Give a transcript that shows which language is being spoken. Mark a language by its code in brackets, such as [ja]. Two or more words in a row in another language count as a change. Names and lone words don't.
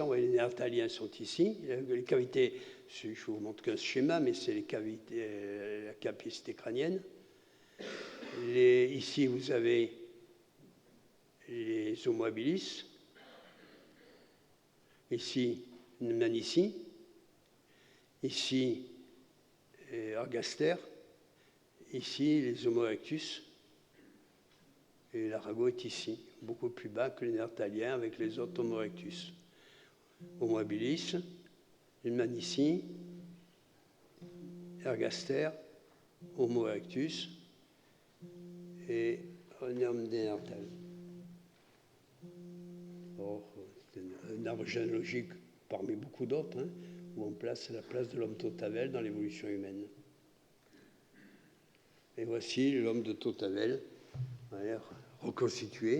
[fr] Vous voyez, les Néandertaliens sont ici. Les cavités, je vous montre qu'un schéma, mais c'est les cavités, la capacité crânienne. Ici, vous avez les Homo habilis. Ici, Manici. Ici, Ergaster. Ici, les Homo erectus. Et l'arago est ici, beaucoup plus bas que les Néandertaliens avec les autres Homo erectus. Homo habilis, Manici, Ergaster, Homo erectus et Néandertal. C'est un arbre généalogique parmi beaucoup d'autres, hein, où on place la place de l'homme Tautavel dans l'évolution humaine. Et voici l'homme de Tautavel, reconstitué.